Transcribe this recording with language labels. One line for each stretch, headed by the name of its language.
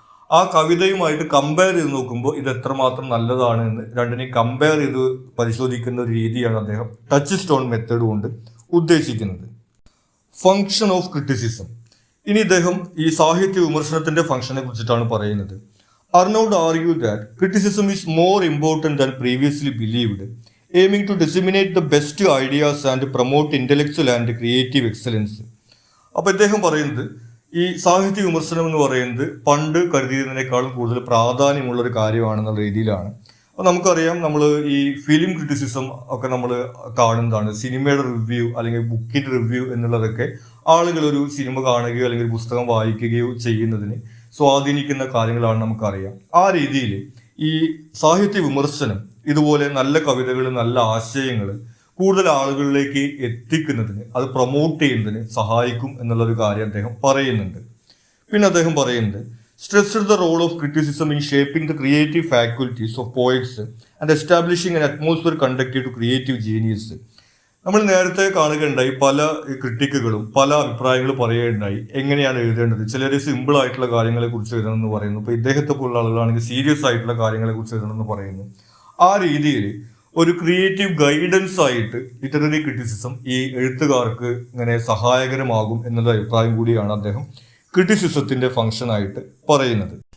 Malayalam: ആ കവിതയുമായിട്ട് കമ്പയർ ചെയ്ത് നോക്കുമ്പോൾ ഇത് എത്രമാത്രം നല്ലതാണ് എന്ന് രണ്ടിനെയും കമ്പയർ ചെയ്ത് പരിശോധിക്കുന്ന ഒരു രീതിയാണ് അദ്ദേഹം ടച്ച് സ്റ്റോൺ മെത്തേഡ് കൊണ്ട് ഉദ്ദേശിക്കുന്നത്.
English: Function of criticism.
Malayalam: ഇനി ഇദ്ദേഹം ഈ സാഹിത്യ വിമർശനത്തിന്റെ ഫംഗ്ഷനെ കുറിച്ചിട്ടാണ് പറയുന്നത്.
English: Arnaud argued that criticism is more important than previously believed, aiming to disseminate the best ideas and promote intellectual and creative excellence.
Malayalam: അപ്പോൾ ഇദ്ദേഹം പറയുന്നത് ഈ സാഹിത്യ വിമർശനം എന്ന് പറയുന്നത് പണ്ട് കരുതിയതിനേക്കാളും കൂടുതൽ പ്രാധാന്യമുള്ള ഒരു കാര്യമാണെന്നുള്ള രീതിയിലാണ്. അപ്പോൾ നമുക്കറിയാം, നമ്മൾ ഈ ഫിലിം ക്രിറ്റിസിസം ഒക്കെ നമ്മൾ കാണുന്നതാണ്. സിനിമയുടെ റിവ്യൂ അല്ലെങ്കിൽ ബുക്കിന്റെ റിവ്യൂ എന്നുള്ളതൊക്കെ ആളുകൾ ഒരു സിനിമ കാണുകയോ അല്ലെങ്കിൽ ഒരു പുസ്തകം വായിക്കുകയോ ചെയ്യുന്നതിന് സ്വാധീനിക്കുന്ന കാര്യങ്ങളാണ് നമുക്കറിയാം. ആ രീതിയിൽ ഈ സാഹിത്യ വിമർശനം ഇതുപോലെ നല്ല കവിതകൾ, നല്ല ആശയങ്ങൾ കൂടുതൽ ആളുകളിലേക്ക് എത്തിക്കുന്നതിന്, അത് പ്രൊമോട്ട് ചെയ്യുന്നതിന് സഹായിക്കും എന്നുള്ളൊരു കാര്യം അദ്ദേഹം പറയുന്നുണ്ട്. പിന്നെ അദ്ദേഹം പറയുന്നത്
English: stressed the role of criticism in shaping the creative faculties of poets and establishing an atmosphere conducive to creative genius.
Malayalam: നമ്മൾ നേരത്തെ കാണുകയുണ്ടായി, പല ക്രിട്ടിക്കുകളും പല അഭിപ്രായങ്ങൾ പറയുകയുണ്ടായി എങ്ങനെയാണ് എഴുതേണ്ടത്. ചിലർ സിമ്പിൾ ആയിട്ടുള്ള കാര്യങ്ങളെ കുറിച്ച് എഴുതണമെന്ന് പറയുന്നു. ഇപ്പോൾ ഇദ്ദേഹത്തെ പോലുള്ള ആളുകളാണെങ്കിൽ സീരിയസ് ആയിട്ടുള്ള കാര്യങ്ങളെ കുറിച്ച് എഴുതണമെന്ന് പറയുന്നു. ആ രീതിയിൽ ഒരു ക്രിയേറ്റീവ് ഗൈഡൻസ് ആയിട്ട് ലിറ്റററി ക്രിറ്റിസിസം ഈ എഴുത്തുകാർക്ക് ഇങ്ങനെ സഹായകരമാകും എന്നുള്ള അഭിപ്രായം കൂടിയാണ് അദ്ദേഹം ക്രിറ്റിസിസത്തിന്റെ ഫംഗ്ഷൻ ആയിട്ട് പറയുന്നത്.